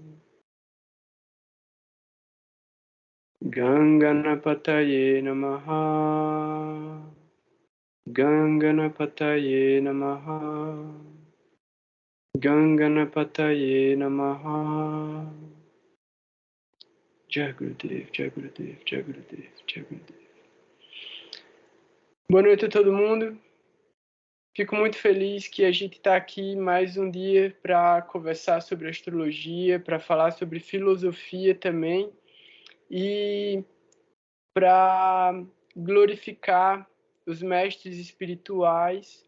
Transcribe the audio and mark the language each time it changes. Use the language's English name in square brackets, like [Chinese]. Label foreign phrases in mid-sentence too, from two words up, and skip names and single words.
[Sanskrit] गङ्गनपतये नमः. गङ्गनपतये नमः. गङ्गनपतये नमः. जय गुरुदेव, जय गुरुदेव, जय गुरुदेव, जय गुरुदेव. [Portuguese] Boa noite a todo mundo. Fico muito feliz que a gente está aqui mais um dia para conversar sobre astrologia, para falar sobre filosofia também. E para glorificar os mestres espirituais.